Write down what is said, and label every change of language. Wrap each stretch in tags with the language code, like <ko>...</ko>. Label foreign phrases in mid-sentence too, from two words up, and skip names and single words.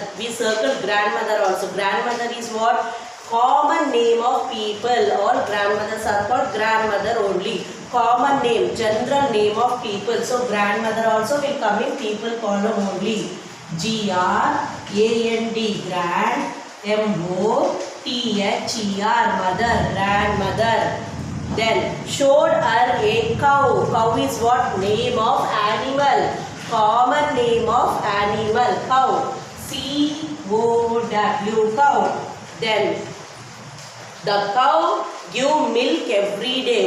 <en>We circle grandmother also. Grandmother is what? Common name of people. All grandmothers are called grandmother only. Common name, general name of people. So, grandmother also will come in people column only. G-R-A-N-D, grand. M-O-T-H-E-R, mother, grandmother. Then showed her a cow. Cow is what? Name of animal. Common name of animal. Cow. C-O-W, cow. Then the cow give milk every day.</en>